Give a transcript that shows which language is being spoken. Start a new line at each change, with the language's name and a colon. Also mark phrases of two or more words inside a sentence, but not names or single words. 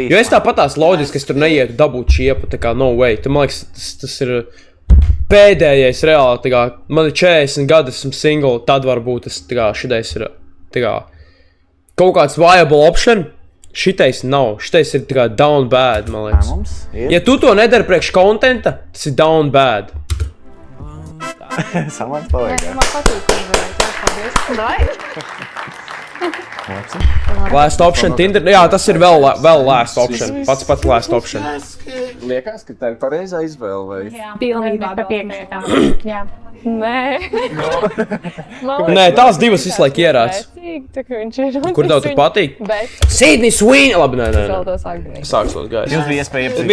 Latvian: Jo es tāpatās loģiski, ka es tur neietu dabūt šiepu, tā kā
English: no way.
Latvian: Tā, man liekas, tas ir pēdējais reāli, tā kā man ir 40 gadi, esmu single, tad varbūt tas, tā kā, šitais ir, tā kā, kaut kāds
English: viable option.
Latvian: Šitais nav, šitais ir tā kā
English: down bad,
Latvian: man liekas. Mums ir. Ja tu to nedari priekš kontenta, tas ir
English: down bad.
Latvian: Samants paliek. Man patīk, ka uzvarēt. Jā, paldies.
English: Last option, Tinder,
Latvian: jā, tas ir vēl
English: last option.
Latvian: Pats
English: last option.
Latvian: Liekas, ka tā ir pareizā izvēle, vai? Jā, pilnībā piekrītām. Jā. Nē. Nē, tās divas visu laiku ierāds. Kur tev tur patīk? Sydney Sweeney! Labi, nē. Sāks tos gājus. Jums bija iespēja iepazīties.